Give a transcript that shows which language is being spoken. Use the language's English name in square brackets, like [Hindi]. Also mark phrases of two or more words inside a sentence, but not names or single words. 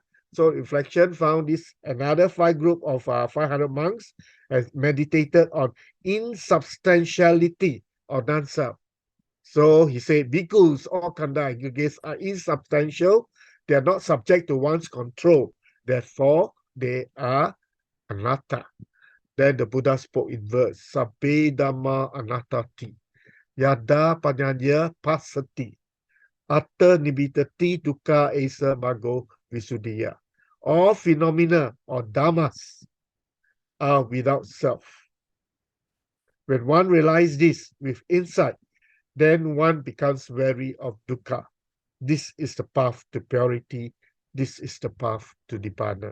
[English] So reflection found this another 5 group of 500 monks has meditated on insubstantiality or non-self. So he said, bhikkhus, all khandha aggregates are insubstantial. They are not subject to one's control. Therefore, they are anatta. Then the Buddha spoke in verse, [Pali] Sabbe Dhamma Anattati. Yada Panyanya Pasati. Atta Nibidati Dukkha Esa Mago Visuddhiya. [English] All phenomena or dhammas are without self. When one realizes this with insight, then one becomes wary of dukkha. This is the path to purity. This is the path to nibbana.